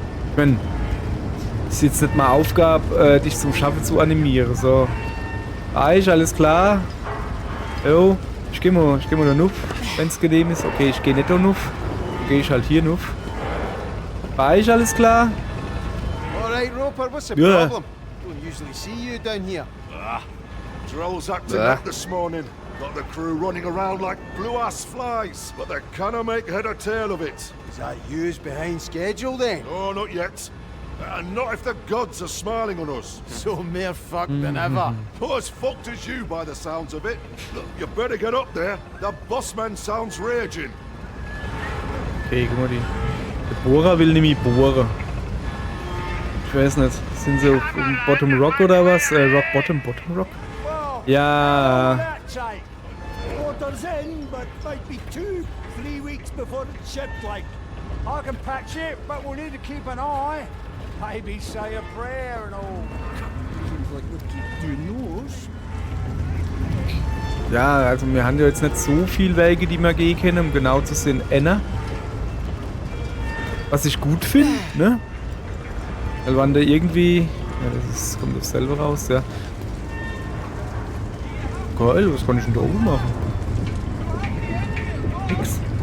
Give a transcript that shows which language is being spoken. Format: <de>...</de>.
<de>Ich mein, ist jetzt nicht mal Aufgabe, dich zum Schaffen zu animieren, so. Eich, alles klar. Jo, ich geh mal da nuff, wenn's genehm ist. Okay, ich geh nicht da nuff. Geh ich halt hier nuff. Eich, alles klar?</de> <en>Alright, Roper, what's the Yeah. problem? Don't usually see you down here. Droll's acting Ah. up this morning. Got the crew running around like blue-ass flies, but they cannot make head or tail of it. Is that you's behind schedule then? Oh, not yet. And not if the gods are smiling on us. So more fucked than ever. Not as fucked as you by the sounds of it. Look, you better get up there. The bossman sounds raging.</en> <de>Okay, guck mal, der Bohrer will nämlich bohren. Ich weiß nicht, sind sie auf Bottom Rock oder was?</de> <en>Rock Bottom Rock? Ja. That's right. Order's in, but might be 2-3 weeks before it's shipped, like. I can patch it, but we'll need to keep an eye. Maybe say a prayer and all. Seems like we keep doing those.</en> <de>Ja, also wir haben ja jetzt nicht so viele Wege, die wir gehen können, um genau zu sehen, Enna. Was ich gut finde, ne? Weil wenn da irgendwie... Ja, das kommt das selber raus, ja. Geil, was kann ich denn da oben machen? Nix.</de>